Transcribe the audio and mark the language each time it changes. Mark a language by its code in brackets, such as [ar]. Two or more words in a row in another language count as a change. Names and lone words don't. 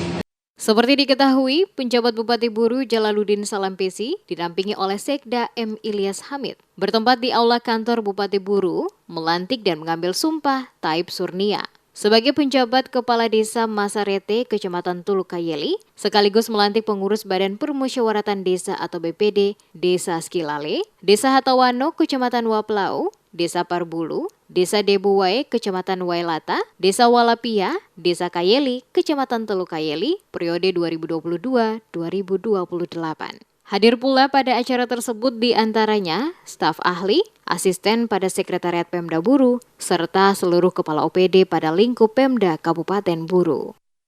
[id] Seperti diketahui, penjabat Bupati Buru Jalaluddin Salampesi didampingi oleh Sekda M. Ilyas Hamid bertempat di aula kantor Bupati Buru, melantik dan mengambil sumpah Taib Surnia sebagai penjabat Kepala Desa Masarete, Kecamatan Teluk Kayeli, sekaligus melantik pengurus Badan Permusyawaratan Desa atau BPD, Desa Skilale, Desa Hatawano, Kecamatan Waplau, Desa Parbulu, Desa Debuwai, Kecamatan Wailata, Desa Walapia, Desa Kayeli, Kecamatan Teluk Kayeli, periode 2022-2028. Hadir pula pada acara tersebut diantaranya staf ahli, asisten pada Sekretariat Pemda Buru, serta seluruh kepala OPD pada lingkup Pemda Kabupaten Buru.